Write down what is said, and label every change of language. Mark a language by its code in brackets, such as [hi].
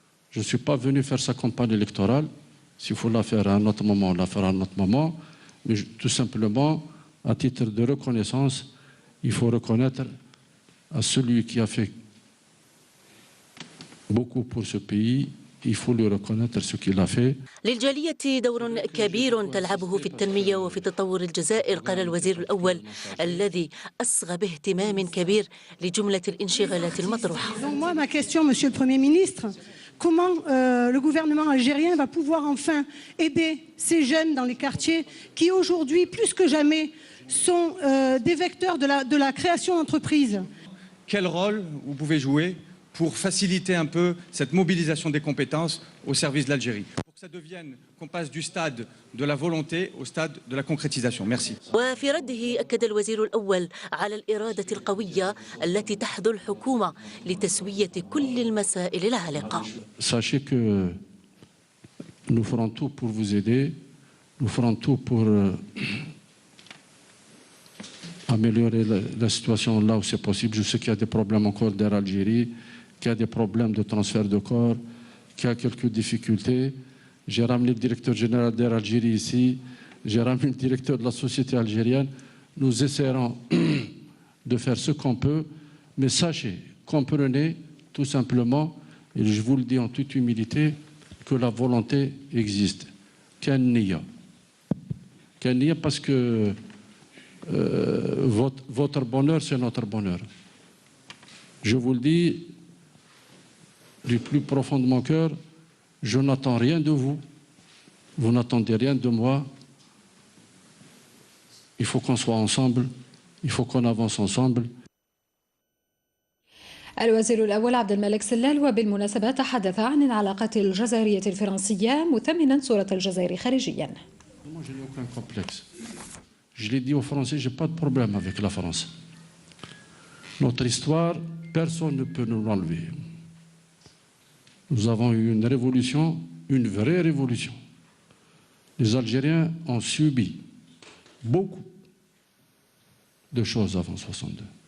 [fr] Je ne suis pas venu faire sa campagne électorale. S'il faut la faire à un autre moment, on la fera à un autre moment. Mais tout simplement, à titre de reconnaissance, il faut reconnaître à celui qui a fait beaucoup pour ce pays, il faut lui reconnaître ce qu'il a fait. [ar] للجالية دور كبير تلعبه في التنمية وفي تطور الجزائر، قال الوزير الأول الذي أصغى باهتمام كبير لجملة الانشغالات المطروحة. [fr] Moi, ma question, Monsieur le Premier ministre, comment le gouvernement algérien va pouvoir enfin aider ces jeunes dans les quartiers qui aujourd'hui, plus que jamais, sont des vecteurs de la création d'entreprises? Quel rôle vous pouvez jouer pour faciliter un peu cette mobilisation des compétences au service de l'Algérie, pour que ça devienne, qu'on passe du stade de la volonté au stade de la concrétisation. Merci. [ar] وفي رده أكد الوزير الأول على الإرادة القوية التي تحظو الحكومة لتسوية كل المسائل العالقة. [fr] Sachez que nous ferons tout pour vous aider, nous ferons tout pour améliorer la situation là où c'est possible. Je sais qu'il y a des problèmes encore d'Air Algérie, qu'il y a des problèmes de transfert de corps, qu'il y a quelques difficultés. J'ai ramené le directeur général d'Air Algérie ici, j'ai ramené le directeur de la société algérienne. Nous essaierons de faire ce qu'on peut, mais sachez, comprenez tout simplement, et je vous le dis en toute humilité, que la volonté existe. Qu'il y a parce que votre bonheur, c'est notre bonheur. Je vous le dis du plus profond de mon cœur, je n'attends rien de vous, vous n'attendez rien de moi. Il faut qu'on soit ensemble, il faut qu'on avance ensemble. [ar] الوزير الأول عبد الملك سلال وبالمناسبة تحدث عن العلاقات الجزائرية الفرنسية مثمنا صورة الجزائر خارجيا. [fr] Moi, je n'ai aucun complexe. Je l'ai dit aux Français, je n'ai pas de problème avec la France. Notre histoire, personne ne peut nous l'enlever. Nous avons eu une révolution, une vraie révolution. Les Algériens ont subi beaucoup de choses avant 1962.